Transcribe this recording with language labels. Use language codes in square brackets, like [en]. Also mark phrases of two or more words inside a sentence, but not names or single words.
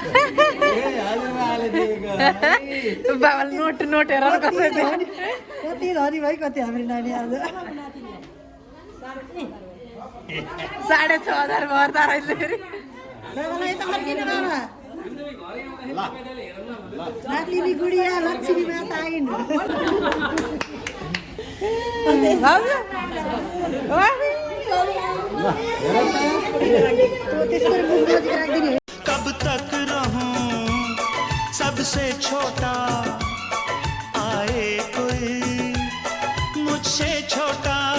[ne] बाबाले नोट हेर कसरी कति धनी भाइ, कति हाम्रो नानी आज 6,500 भर्दा रहेछ फेरि। नातिनी गुडिया लक्ष्मी माता आइन्। [hi] कब तक रहूं सबसे छोटा, आए कोई मुझसे छोटा।